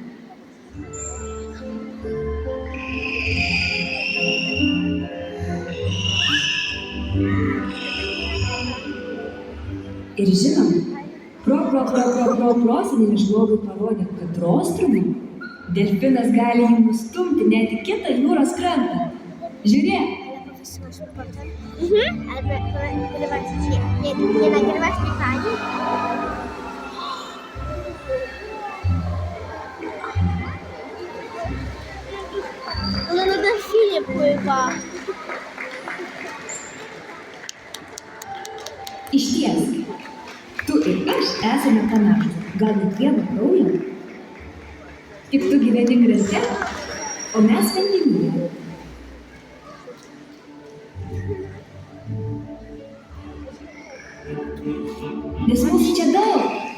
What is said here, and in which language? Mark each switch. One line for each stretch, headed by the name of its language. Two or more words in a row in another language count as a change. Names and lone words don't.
Lithuanian: Ir žinoma, prosenelis žmogui parodė, kad rostrum delfinas gali jį nustumti net į kitą jūros krantą. Žiūrėk!
Polish: Ale nie nagrywasz mi pani? Ona na delfinie pływa.
Lithuanian: Išties, tu ir aš esame panašūs, gal net vieno kraujo. Tik tu gyveni krante, o mes vandenyje. Nes mūsų čia daug.